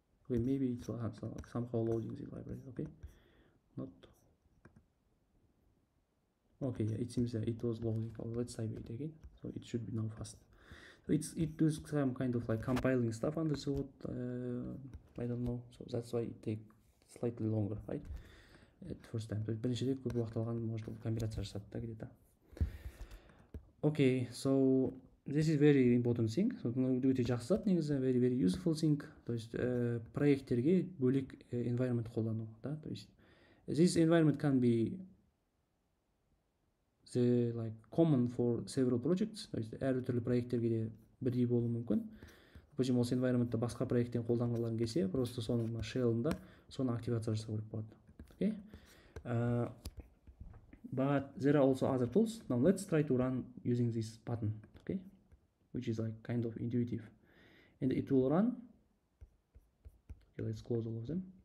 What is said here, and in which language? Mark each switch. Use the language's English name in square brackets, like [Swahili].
[English] Okay, maybe it's somehow loading the library. Okay, not. Okay, yeah, it seems that it was loading. Oh, let's type it again. So it should be now fast. So it does some kind of like compiling stuff under the hood. I don't know. So that's why it takes slightly longer, right? At first time. [Kazakh] So біріншіде көп уақыт алған, может компиляция жасады да [Russian] где-то. [English] Okay, so this is very important thing. So [Kazakh] өте жақсы зат негізі, [English] very useful thing. [Kazakh] То есть проекттерге бөлек environment қолдану, да? [English] То есть this environment can be like common for several projects. [Kazakh] То есть әртүрлі проекттерге де бірдей болуы мүмкін. Допустим, осы environment'ты басқа проекттен қолданғыларың келсе, просто соның shell'ында соны активация жасау керек болады. [English] Okay, but there are also other tools. Now let's try to run using this button, okay, which is like kind of intuitive, and it will run. Okay, let's close all of them.